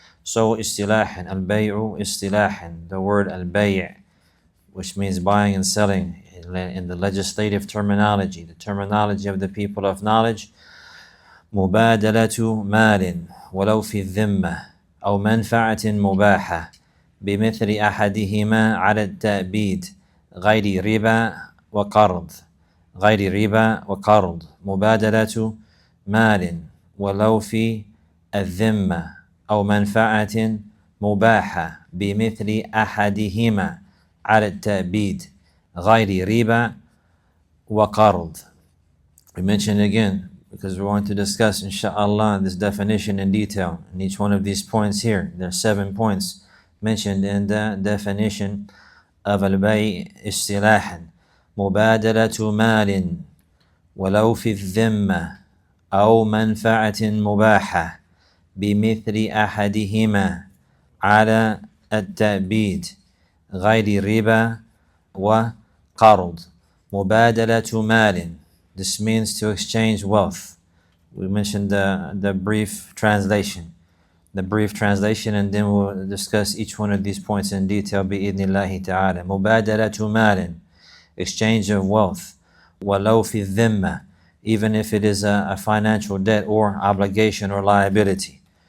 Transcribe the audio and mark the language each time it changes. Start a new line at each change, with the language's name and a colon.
English: So istilahan, al-bay'u istilahan, the word al-bay', which means buying and selling in the legislative terminology, the terminology of the people of knowledge,
Arabic: مبادلة مال ولو في الذمة أو منفعة مباحة بمثل أحدهما على التأبيد غير ربا وقرض. غير ربا وقرض. مبادلة مال ولو في الذمة أو منفعة مباحة بمثل أحدهما على التأبيد غير ربا وقرض.
English: We mentioned again because we want to discuss inshallah this definition in detail in each one of these points here. There are 7 points mentioned in the definition of al-bay' istilahan.
Arabic: مبادلة مال ولو في الذمة أو منفعة مباحة بمثل أحدهما على التأبيد غير ربا وقرض. مبادلة مال.
English: This means to exchange wealth. We mentioned the brief translation. The brief translation, and then we'll discuss each one of these points in detail
Arabic: بإذن الله تعالى. مبادلة مال,
English: exchange of wealth.
Arabic: ولو في الذمة,
English: even if it is a financial debt or obligation or liability.